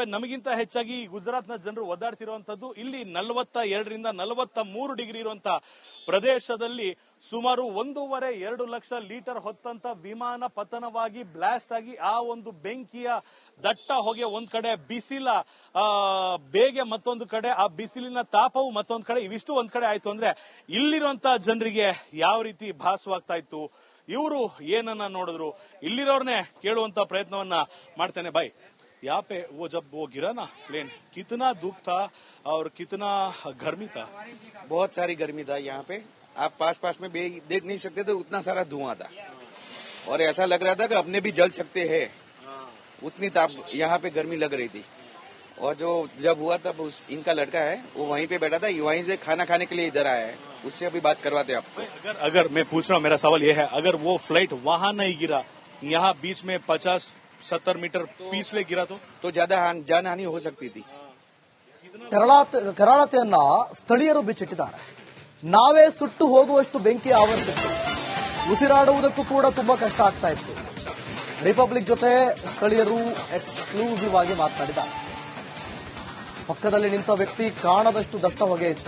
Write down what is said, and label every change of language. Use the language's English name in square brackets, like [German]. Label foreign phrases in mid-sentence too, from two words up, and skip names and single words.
[Kannada] ನಮಗಿಂತ ಹೆಚ್ಚಾಗಿ ಗುಜರಾತ್ನ ಜನರು ಒದ್ದಾಡ್ತಿರುವಂತದ್ದು. ಇಲ್ಲಿ 42 ರಿಂದ 43 ಡಿಗ್ರಿ ಇರುವಂತಹ ಪ್ರದೇಶದಲ್ಲಿ ಸುಮಾರು 1.5-2 ಲಕ್ಷ ಲೀಟರ್ ಹೊತ್ತಂತ ವಿಮಾನ ಪತನವಾಗಿ ಬ್ಲಾಸ್ಟ್ ಆಗಿ ಆ ಒಂದು ಬೆಂಕಿಯ ದಟ್ಟ ಹೊಗೆ ಒಂದ್ ಕಡೆ, ಬಿಸಿಲ ಬೇಗೆ ಮತ್ತೊಂದು ಕಡೆ, ಆ ಬಿಸಿಲಿನ ತಾಪವು ಮತ್ತೊಂದು ಕಡೆ, ಇವಿಷ್ಟು ಒಂದ್ ಕಡೆ ಆಯ್ತು ಅಂದ್ರೆ ಇಲ್ಲಿರುವಂತಹ ಜನರಿಗೆ ಯಾವ ರೀತಿ ಭಾಸವಾಗ್ತಾ ಇತ್ತು, ಇವರು ಏನನ್ನ ನೋಡಿದ್ರು, ಇಲ್ಲಿರೋರ್ನೇ ಕೇಳುವಂತ ಪ್ರಯತ್ನವನ್ನ ಮಾಡ್ತೇನೆ. [Hindi] ಬಾಯ್, यहाँ पे वो जब वो गिरा ना प्लेन, कितना धूप था और कितना गर्मी था? बहुत सारी गर्मी था यहाँ पे, आप पास में देख नहीं सकते थे, उतना सारा धुआं था और ऐसा लग रहा था कि अपने भी जल सकते हैं, उतनी ताप यहाँ पे गर्मी लग रही थी. और जो जब हुआ तब इनका लड़का है वो वहीं पे बैठा था, वहीं से खाना खाने के लिए इधर आया है, उससे अभी बात करवाते आपको. अगर मैं पूछ रहा हूँ, मेरा सवाल ये है, अगर वो फ्लाइट वहां नहीं गिरा, यहाँ बीच में 50-70 मीटर पीछे गिरा तो ज्यादा जान हानि हो सकती थी. [Kannada] ಕರಾಳತೆಯನ್ನ ಸ್ಥಳೀಯರು ಬಿಚ್ಚಿಟ್ಟಿದ್ದಾರೆ. ನಾವೇ ಸುಟ್ಟು ಹೋಗುವಷ್ಟು ಬೆಂಕಿ ಆವರಿಸಿತ್ತು. ಉಸಿರಾಡುವುದಕ್ಕೂ ಕೂಡ ತುಂಬಾ ಕಷ್ಟ ಆಗ್ತಾ ಇತ್ತು. ರಿಪಬ್ಲಿಕ್ ಜೊತೆ ಸ್ಥಳೀಯರು ಎಕ್ಸ್ಕ್ಲೂಸಿವ್ ಆಗಿ ಮಾತನಾಡಿದ್ದಾರೆ. ಪಕ್ಕದಲ್ಲಿ ನಿಂತ ವ್ಯಕ್ತಿ ಕಾಣದಷ್ಟು ದಟ್ಟ ಹೊಗೆ ಇತ್ತು.